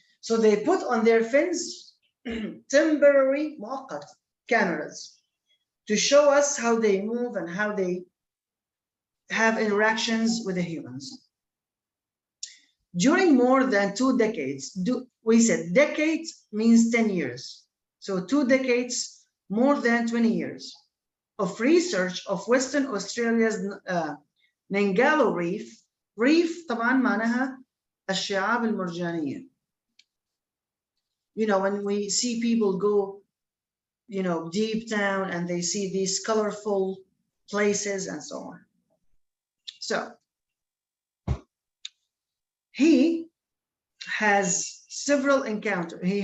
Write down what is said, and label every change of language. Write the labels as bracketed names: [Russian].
[English] So they put on their fins temporary [Arabic] مؤقت [English] cameras to show us how they move and how they have interactions with the humans. During more than 2 decades, we said decades means 10 years. So 2 decades, more than 20 years of research of Western Australia's Nangalo Reef. [Arabic] Reef طبعا معناها الشعاب المرجانية. [English] You know, when we see people go, you know, deep down and they see these colorful places and so on. So he has several encounters.